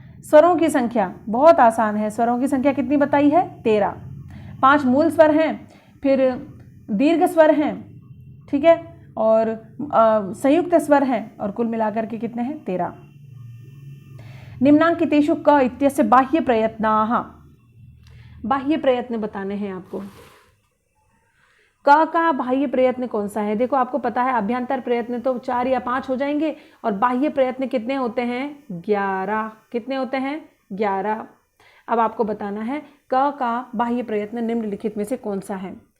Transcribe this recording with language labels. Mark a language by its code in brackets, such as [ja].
[hi] स्वरों की संख्या बहुत आसान है। स्वरों की संख्या कितनी बताई है? 13। 5 मूल स्वर हैं, फिर दीर्घ स्वर हैं, ठीक है, और संयुक्त स्वर हैं, और कुल मिलाकर के कितने हैं? 13। [sa] निम्नांकितेषु क इत्यस्य बाह्य प्रयत्नाः। [hi] बाह्य प्रयत्न बताने हैं आपको। क का बाह्य प्रयत्न कौन सा है? देखो आपको पता है अभ्यंतर प्रयत्न तो 4 या 5 हो जाएंगे, और बाह्य प्रयत्न कितने होते हैं? 11। कितने होते हैं? 11। अब आपको बताना है क का बाह्य प्रयत्न निम्नलिखित में से कौन सा है?